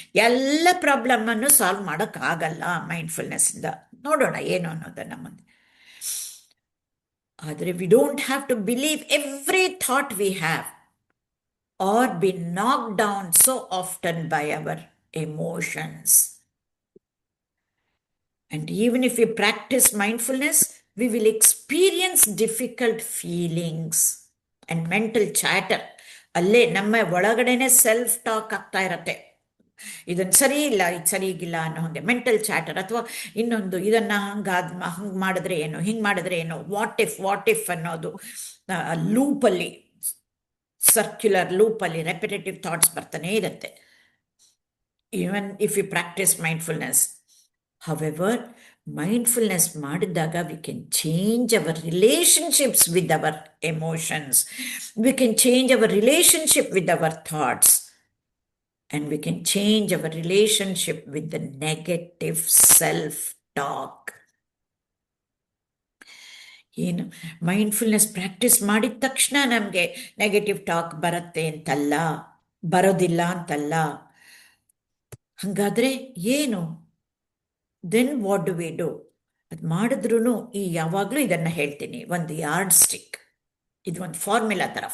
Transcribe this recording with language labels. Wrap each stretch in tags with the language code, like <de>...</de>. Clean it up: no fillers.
<kn>ಎಲ್ಲ ಪ್ರಾಬ್ಲಮನ್ನು ಸಾಲ್ವ್ ಮಾಡೋಕ್ಕಾಗಲ್ಲ ಮೈಂಡ್ಫುಲ್ನೆಸ್ಸಿಂದ. ನೋಡೋಣ ಏನು ಅನ್ನೋದನ್ನು ಮುಂದೆ.</kn> <en>ಆದರೆ we don't have to believe every thought we have or be knock down so often by our emotions. And even if we practice mindfulness, we will experience difficult feelings and mental chatter.</en> <kn>ಅಲ್ಲೇ ನಮ್ಮ ಒಳಗಡೆನೆ self talk ಆಗ್ತಾ ಇರತ್ತೆ, ಇದನ್ನು ಸರಿ ಇಲ್ಲ, ಇದು ಸರಿಗಿಲ್ಲ ಅನ್ನೋ ಹಾಗೆ ಮೆಂಟಲ್ ಚಾಟರ್. ಅಥವಾ ಇನ್ನೊಂದು, ಇದನ್ನು ಹಂಗೆ ಮಾಡಿದ್ರೆ ಏನು, ಹಿಂಗೆ ಮಾಡಿದ್ರೆ ಏನು, ವಾಟ್ ಇಫ್ ಅನ್ನೋದು ಲೂಪಲ್ಲಿ, ಸರ್ಕ್ಯುಲರ್ ಲೂಪಲ್ಲಿ ರೆಪಿಟೇಟಿವ್ ಥಾಟ್ಸ್ ಬರ್ತಾನೆ ಇರುತ್ತೆ.</kn> <en>Even if you practice mindfulness. However, mindfulness</en> <kn>ಮಾಡಿದಾಗ</kn> <en>we can change our relationships with our emotions. We can change our relationship with our thoughts. And we can change our relationship with the negative self-talk.</en> <kn>ಏನು mindfulness practice ಮಾಡಿದ ತಕ್ಷಣ ನಮಗೆ negative talk ಬರುತ್ತೆ ಅಂತಲ್ಲ, ಬರೋದಿಲ್ಲ ಅಂತಲ್ಲ. ಹಾಗಾದರೆ ಏನು?</kn> <en>Then what do we do?</en> <kn>ಅದು ಮಾಡಿದ್ರೂ ಯಾವಾಗಲೂ ಇದನ್ನು ಹೇಳ್ತೀನಿ, ಒಂದು ಯಾರ್ಡ್ ಸ್ಟಿಕ್, ಇದು ಒಂದು ಫಾರ್ಮುಲಾ ಥರ.</kn>